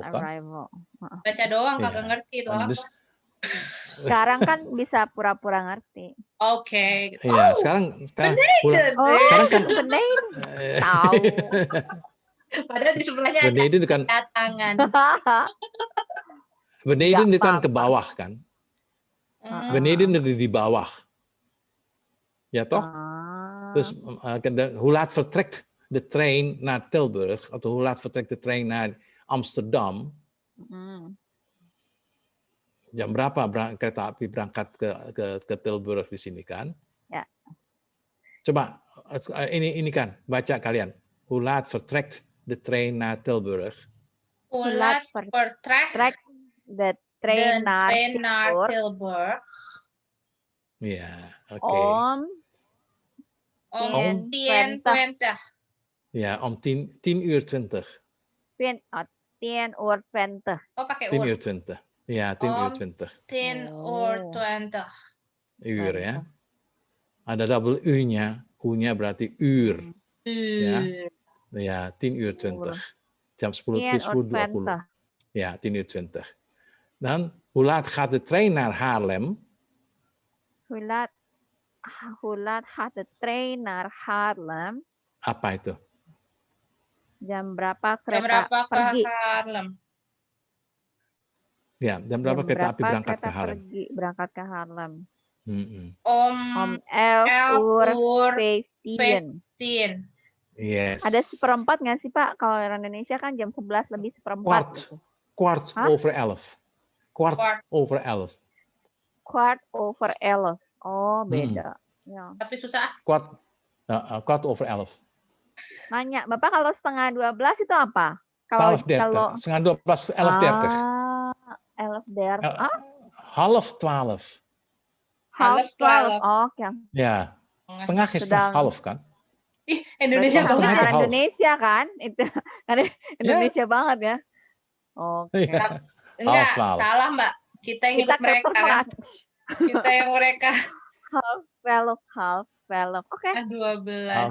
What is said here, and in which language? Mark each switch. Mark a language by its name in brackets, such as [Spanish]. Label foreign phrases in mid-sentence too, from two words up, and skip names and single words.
[Indonesian] Baca doang, kagak ngerti itu apa. Sekarang kan bisa pura-pura ngerti. Oke. Iya, sekarang beneden. Sekarang kan beneden. Tahu. Padahal di sebelahnya beneden kan kedatangan. Beneden itu kan ke bawah kan. Beneden di bawah. Ya toh? [Dutch] Terus hoe laat vertrekt de trein naar Tilburg? Atau hoe laat vertrekt de trein naar Amsterdam, [Indonesian] jam berapa kereta api berangkat ke Tilburg di sini kan? Ya. Coba ini kan baca kalian. [Dutch] Hoe laat vertrekt de trein naar Tilburg? Hoe laat vertrekt de trein naar Tilburg? Ja, oké. Om 10:20. Ja, om 10:20. 10:20. [Indonesian] Oh, pakai [Dutch] 10:20. Ja, 10:20. 10:20. [Indonesian] Uur ya. Ada double U-nya. U-nya berarti uur. Ya. Ja, 10:20. Jam 10:20. Ja, 10:20. [Dutch] Dan, hoe laat gaat de trein naar Haarlem? Hoe laat gaat de trein naar Haarlem? [Indonesian] Apa itu? Jam berapa kereta pergi? Haarlem? Ya, jam berapa kereta api berangkat ke Haarlem? Berangkat ke Haarlem. [Dutch] Om 11:15. Yes. [Indonesian] Ada 1/4 nggak sih Pak? Kalau orang Indonesia kan jam 11 lebih 1/4. [Dutch] Kwart over 11. Kwart over 11. Kwart over 11. [Indonesian] Oh, beda. Ya. Tapi susah. [Dutch] Kwart over 11. [Indonesian] Nanya, Bapak kalau 11:30 itu apa? Kalau 12:30. Setengah 12, 11:30. 11:30. [Dutch] Half 12. Half 12. [Indonesian] Oh, oke. Ya. Setengah [Dutch] is half [Indonesian] kan? Ih, Indonesia banget. Orang Indonesia kan? Itu Indonesia banget ya. Oke. Enggak, salah Mbak. Kita yang ikut mereka kan. Kita yang mereka. [Dutch] Half 12. Oke. 12.